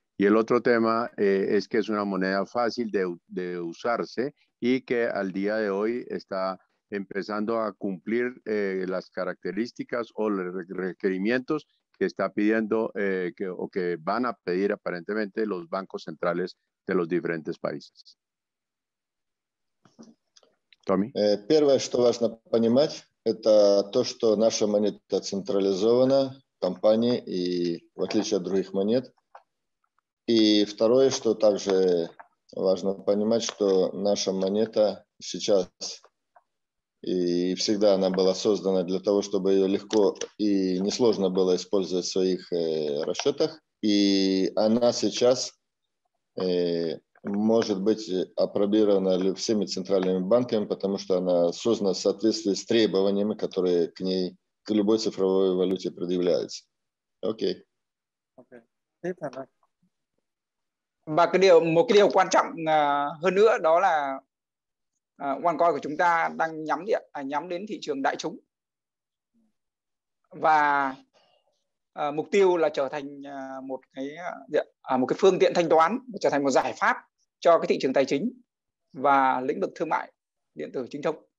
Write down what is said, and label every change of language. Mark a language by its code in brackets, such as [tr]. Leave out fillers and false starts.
[es] Y el otro tema es que es una moneda fácil de usarse y que al día de hoy está empezando a cumplir las características o los requerimientos que está pidiendo o que van a pedir aparentemente los bancos centrales de los diferentes países. Tommy. [ru] Первое, что важно понимать, это то, что наша монета централизована в компании и в отличие от других монет. И второе, что также важно понимать, что наша монета сейчас и всегда она была создана для того, чтобы ее легко и несложно было использовать в своих расчетах. И она сейчас может быть апробирована ли всеми центральными банками, потому что она создана в соответствии с требованиями, которые к ней, к любой цифровой валюте предъявляются. Окей. [vi] Okay. Tiếp Thành ơi. Và một cái điều quan trọng hơn nữa đó là OneCoin của chúng ta đang nhắm đến thị trường đại chúng, và mục tiêu là trở thành một cái phương tiện thanh toán, trở thành một giải pháp cho cái thị trường tài chính và lĩnh vực thương mại điện tử chính thống.